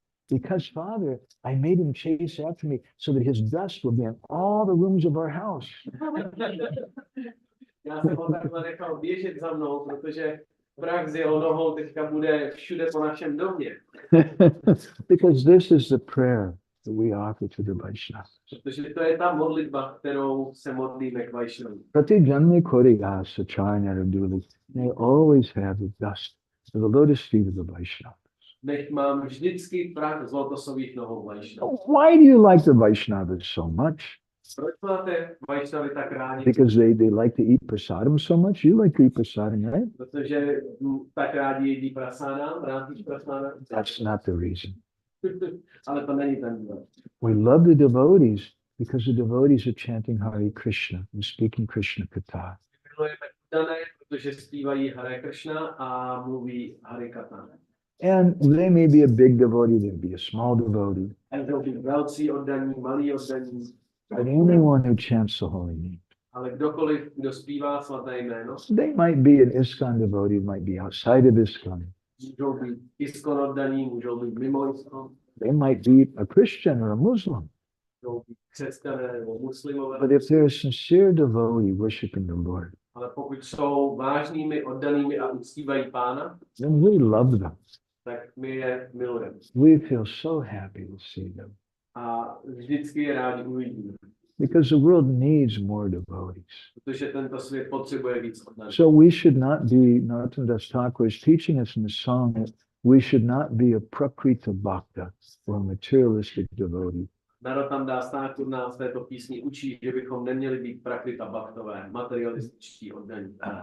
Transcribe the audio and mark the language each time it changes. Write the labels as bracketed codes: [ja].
[en] Because, Father, I made him chase after me so that his dust will be in all the rooms of our house. [cs] Já jsem ho takhle nechal běžet za mnou, protože prach z jeho nohou teďka bude všude po našem domě. [en] Because this is the prayer that we offer to the Vaishnavas. [cs] Protože to je ta modlitba, kterou se modlíme k Vaishnavům. [bn] Pratijanmi koriyasa charnaruduli. [en] They always have the dust of the lotus feet of the Vaishnavas. [cs] Nech mám vždycky prach z lotosových nohou Vaishnavů. [en] Why do you like the Vaishnavas so much? [cs] Proč máte Vaishnavy tak rádi? [en] Because they like to eat prasadam so much. You like to eat prasadam, right? [cs] Protože tak rádi jedí prasádám, rád jíš prasádám. [en] That's not the reason. [cs] Ale to není ten důvod. [en] We love the devotees because the devotees are chanting Hare Krishna and speaking Krishna Katha. [cs] Milujeme dané, protože zpívají Hare Krishna a mluví Hare Katana. [en] And they may be a big devotee, they may be a small devotee. [cs] A můžou být velcí oddaní, malí oddaní. [en] But anyone who chants the holy name. [cs] Ale kdokoliv, kdo zpívá svaté jméno, [en] They might be an ISKCON devotee, might be outside of ISKCON. [cs] můžou být ISKCON oddaní, můžou být mimo ISKCON, [en] They might be a Christian or a Muslim. [cs] můžou být křesťané nebo muslimové. [en] But if they're a sincere devotee worshiping the Lord, [cs] Ale pokud jsou vážnými, oddanými a uctívají Pána, [en] then we love them. [cs] tak my je milujeme. [en] We feel so happy to see them. [cs] A vždycky je rádi uvidíme. [en] Because the world needs more devotees. [cs] Protože tento svět potřebuje víc oddaných. [en] So we should not be, Narottam Das Thakur is teaching us in the song that we should not be a prakrita bhakta or a materialistic devotee. [cs] Narottam Das Thakur nás v této písni učí, že bychom neměli být prakrita bhaktové, materialističtí oddaní.